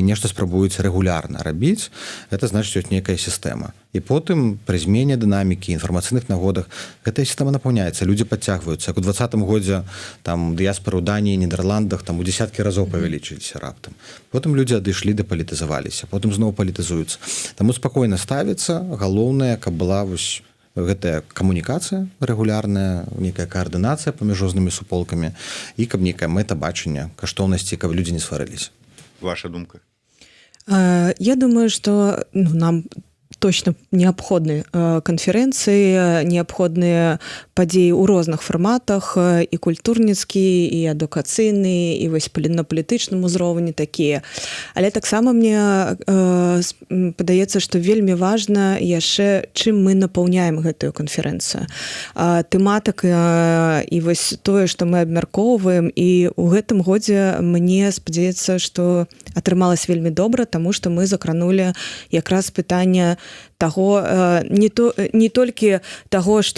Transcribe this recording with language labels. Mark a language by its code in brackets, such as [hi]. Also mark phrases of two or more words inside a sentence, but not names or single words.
[be] нешта спрабуюць рэгулярна рабіць это значыць ёсць нейкая сістэма і потым пры змене дынамікі інфармацыйных нагодах гэтая сістэма напаўняецца людзі падцягваюцца як у 20-м годзе там дыяспары ў Даніі Нідерландах там у дзесяткі разоў павялічыліся раптам потым людзі адышлі дапалітызаваліся потым зноў палітызуюцца таму спакойна ставіцца галоўнае каб была вось гэтая камунікацыя рэгулярная нейкая каардынацыя паміж рознымі суполкамі і каб нейкая мэта бачання каштоўнасці каб людзі не сварыліся ваша думка [ru] Я думаю что нам точно [be] неабходны канферэнцыі неабходныя падзеі ў розных фарматах і культурніцкі і адукацыйны і вось на палітычным узроўні такія але таксама мне падаецца што вельмі важна яшчэ чым мы напаўняем гэтую канферэнцыю тэматыка і вось тое што мы абмяркоўваем і ў гэтым годзе мне спадзяецца што атрымалось вельмі добра таму што мы закранули якраз пытанне таго не толькі таго што